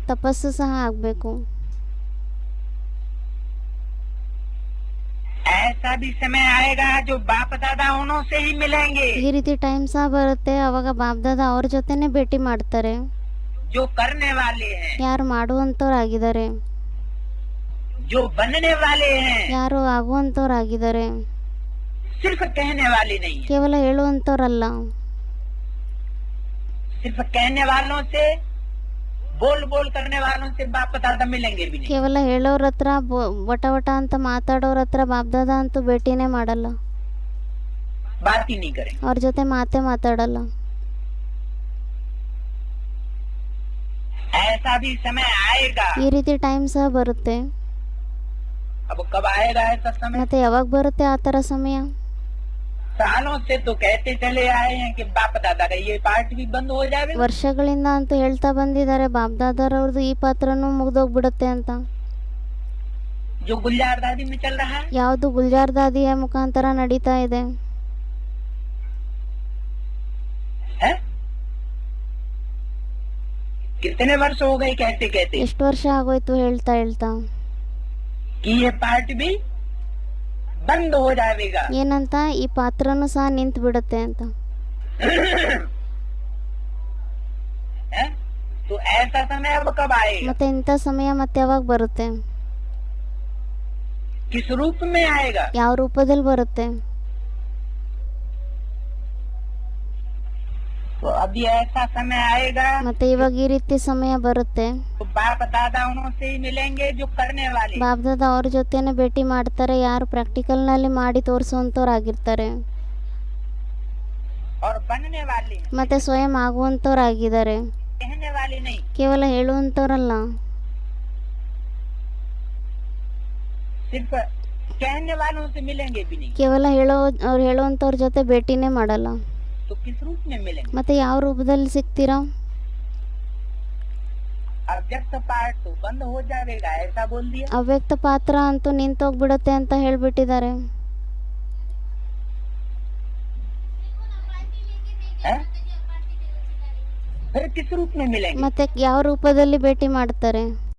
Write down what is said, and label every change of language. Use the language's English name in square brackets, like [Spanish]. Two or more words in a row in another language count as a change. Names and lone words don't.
[Kannada] ತಪಸ್ಸು ಸಹ ಆಗಬೇಕು. [Hindi] ऐसा भी समय आएगा जो बाप दादा उन्हों से ही मिलेंगे, [Kannada] ಈ ರೀತಿ ಟೈಮ್ ಸಹ ಬರುತ್ತೆ ಅವಾಗ ಬಾಬ್ದಾದ ಅವ್ರ ಜೊತೆನೆ ಭೇಟಿ ಮಾಡ್ತಾರೆ. [Hindi] जो करने वाले हैं, [Kannada] ಯಾರು ಮಾಡುವಂತವ್ರಾಗಿದ್ದಾರೆ, [Hindi] जो बनने वाले हैं [Kannada] ಯಾರು ಆಗುವಂಥವ್ರಾಗಿದ್ದಾರೆ, [Hindi] सिर्फ कहने वाले नहीं है। [Kannada] ಕೇವಲ ಹೇಳುವಂಥವ್ರಲ್ಲ. [Hindi] सिर्फ कहने वालों से, बोल बोल करने वालों से बाप दादा मिलेंगे भी नहीं। [Kannada] ಕೇವಲ ಹೇಳೋರ ಹತ್ರ ವಟ ವಟ ಅಂತ ಮಾತಾಡೋರ ಹತ್ರ ಬಾಬ್ದಾದ ಅಂತೂ ಭೇಟಿನೇ ಮಾಡಲ್ಲ, [Hindi] बात ही नहीं करें। [Kannada] ಅವ್ರ ಜೊತೆ ಮಾತೇ ಮಾತಾಡಲ್ಲ. [Hindi] ऐसा भी समय आएगा। [Kannada] ಈ ರೀತಿ ಟೈಮ್ ಸಹ ಬರುತ್ತೆ. [Hindi] अब कब आएगा ऐसा समय? [Kannada] ಮತ್ತೆ ಯಾವಾಗ ಬರುತ್ತೆ ಆ ಥರ ಸಮಯ? [Hindi] सालों से तो कहते चले आए हैं कि बाप दादा का ये पार्ट भी बंद हो जाएगा। [Kannada] ವರ್ಷಗಳಿಂದ ಅಂತೂ ಹೇಳ್ತಾ ಬಂದಿದ್ದಾರೆ ಬಾಬ್ದಾದರವ್ರದ್ದು ಈ ಪಾತ್ರನೂ ಮುಗ್ದೋಗ್ಬಿಡುತ್ತೆ ಅಂತ. [Hindi] जो गुलजार दादी में चल रहा है, [Kannada] ಯಾವುದು ಗುಲ್ಜಾರ್ ದಾದಿಯ ಮುಖಾಂತರ ನಡೀತಾ ಇದೆ. [Hindi] है? कितने वर्ष हो गए कहते कहते [Kannada] ಎಷ್ಟು ವರ್ಷ ಆಗೋಯ್ತು ಹೇಳ್ತಾ ಹೇಳ್ತಾ [Hindi] कि ये पार्ट भी बंद हो जाएगा। [Kannada] ಏನಂತ, ಈ ಪಾತ್ರನೂ ಸಹ ನಿಂತು ಬಿಡುತ್ತೆ ಅಂತ. [Hindi] है? तो ऐसा समय अब कब आएगा? [Kannada] ಮತ್ತೆ ಇಂಥ ಸಮಯ ಮತ್ತೆ ಯಾವಾಗ ಬರುತ್ತೆ? [Hindi] किस रूप में आएगा? [Kannada] ಯಾವ ರೂಪದಲ್ಲಿ ಬರುತ್ತೆ? [Hindi] तो अभी ऐसा समय आएगा [Kannada] ಮತ್ತೆ ಇವಾಗ ಈ ರೀತಿ ಸಮಯ ಬರುತ್ತೆ. [Hindi] तो बाप दादा उनसे ही मिलेंगे जो करने वाले, [Kannada] ಬಾಬ್ದಾದ ಅವ್ರ ಜೊತೆನೆ ಭೇಟಿ ಮಾಡ್ತಾರೆ, ಯಾರು ಪ್ರಾಕ್ಟಿಕಲ್ ನಲ್ಲಿ ಮಾಡಿ ತೋರಿಸುವಂತವ್ರಾಗಿರ್ತಾರೆ [Hindi] और बनने वाले हैं, [Kannada] ಮತ್ತೆ ಸ್ವಯಂ ಆಗುವಂತವ್ರಾಗಿದ್ದಾರೆ, [Hindi] कहने वाले नहीं। [Kannada] ಕೇವಲ ಹೇಳುವಂತವ್ರಲ್ಲ. [Hindi] सिर्फ कहने वालों से मिलेंगे भी नहीं, [Kannada] ಕೇವಲ ಅವ್ರು ಹೇಳುವಂತವ್ರ ಜೊತೆ ಭೇಟಿನೇ ಮಾಡಲ್ಲ. [Hindi] तो किस रूप में मिलेंगे? [Kannada] ಮತ್ತೆ ಯಾವ ರೂಪದಲ್ಲಿ ಸಿಗ್ತೀರಾ? [Hindi] अव्यक्त पार्ट तो बंद हो जाएगा ऐसा बोल दिया। [Kannada] ಅವ್ಯಕ್ತ ಪಾತ್ರ ಅಂತೂ ನಿಂತೋಗ್ಬಿಡತ್ತೆ ಅಂತ ಹೇಳ್ಬಿಟ್ಟಿದ್ದಾರೆ. [Hindi] है? फिर किस रूप में मिलेंगे? [Kannada] ಮತ್ತೆ ಯಾವ ರೂಪದಲ್ಲಿ ಭೇಟಿ ಮಾಡ್ತಾರೆ?